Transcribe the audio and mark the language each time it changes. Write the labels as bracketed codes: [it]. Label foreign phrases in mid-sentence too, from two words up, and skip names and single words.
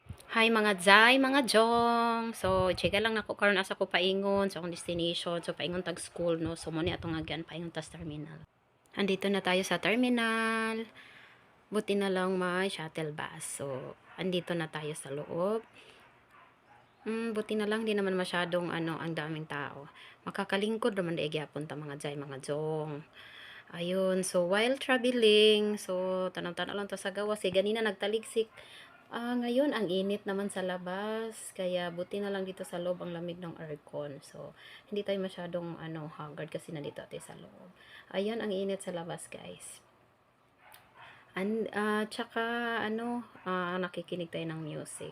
[ceb] Hi mga Zay, mga Jong. So, chika lang nako karon asa ko paingon sa akong destination. So, paingon tag school no. So, mo ni atong agyan paingon tas terminal. [tl] Andito na tayo sa terminal. Buti na lang may shuttle bus. So, andito na tayo sa loob. Buti na lang di naman masyadong ang daming tao. [ceb] Makakalingkod naman daig gyapon ta mga Zay, mga Jong. [tl] Ayun, [ceb] so [en] while traveling, [ceb] so tanang-tanaw lang to sa gawas. Ganina nagtaligsik. [tl] Ngayon ang init naman sa labas, kaya buti na lang dito sa loob ang lamig ng aircon. So, hindi tayo masyadong haggard kasi nandito tayo sa loob. Ayan ang init sa labas, guys. Tsaka nakikinig tayo ng music.